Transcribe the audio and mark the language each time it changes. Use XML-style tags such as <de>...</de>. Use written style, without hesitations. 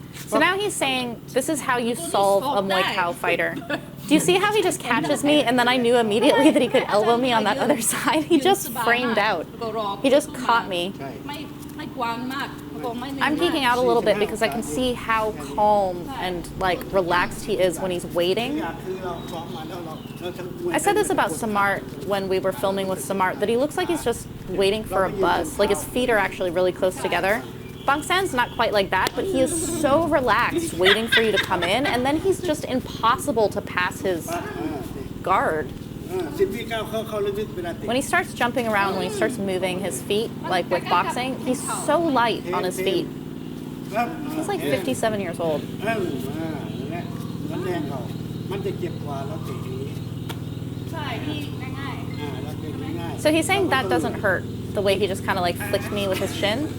<en>So now he's saying, this is how you solve a Muay Thai fighter. Do you see how he just catches me and then I knew immediately that he could elbow me on that other side? He just framed out. He just caught me.</en> <th>ใช่ ไม่กว้างมากไม่เน้น</th> <en>I'm</en> <th>มาก</th> <en>geeking out a little bit because I can see how calm and like relaxed he is when he's waiting.</en> <th>คือเราซ้อมมาแล้วเราจะมวย</th> <en>I said this about Samart when we were filming with Samart, that he looks like he's just waiting for a bus. Like his feet are actually really close together. Bangsen's not quite like that, but he is so relaxed waiting for you to come in, and then he's just impossible to pass his guard.</en> <th>10 วิก้าวเข้าลึกๆเวลาเตะ</th> <en>When he starts jumping around, when he starts moving his feet, like with boxing, he's so light on his feet.</en> <th>ครับ</th> <en>He's like 57 years old.</en> <th>นั่นแหละมันแรงเขามันจะเจ็บกว่าแล้วเตะอย่างนี้ ใช่ที่ง่าย แล้วเตะง่าย</th> <en>So he's saying that doesn't hurt, the way he just kind of like flicked me with his shin.</en>